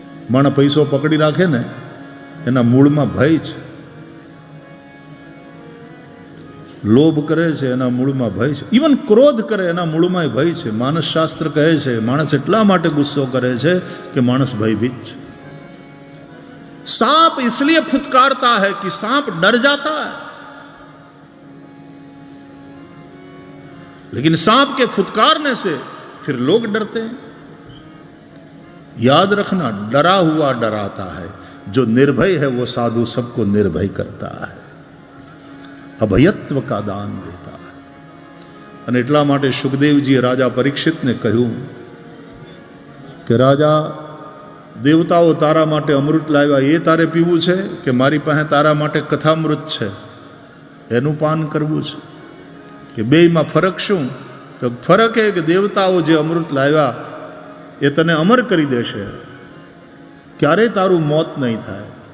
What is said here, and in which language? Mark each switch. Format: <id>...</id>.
<gu>માણસ પૈસો પકડી રાખે ને એના મૂળમાં ભય છે. લોભ કરે છે એના મૂળમાં ભય છે. ઇવન ક્રોધ કરે એના મૂળમાં ભય છે. માનસ શાસ્ત્ર કહે છે માણસ એટલા માટે ગુસ્સો કરે છે કે માણસ ભયભીત છે.</gu> <hi>सांप इसलिए फुतकारता है कि सांप डर जाता है, लेकिन सांप के फुतकारने से फिर लोग डरते हैं. याद रखना, डरा हुआ डराता है, जो निर्भय है वो साधु सबको निर्भय करता है, અભયત્વ કા દાન દેતા હૈ.</hi> <gu>અને એટલા માટે સુખદેવજીએ રાજા પરીક્ષિતને કહ્યું કે રાજા, દેવતાઓ તારા માટે અમૃત લાવ્યા, એ તારે પીવું છે કે મારી પાસે તારા માટે કથામૃત છે એનું પાન કરવું છે? કે બેયમાં ફરક શું? તો ફરક એ કે દેવતાઓ જે અમૃત લાવ્યા એ તને અમર કરી દેશે, ક્યારેય તારું મોત નહીં થાય.</gu>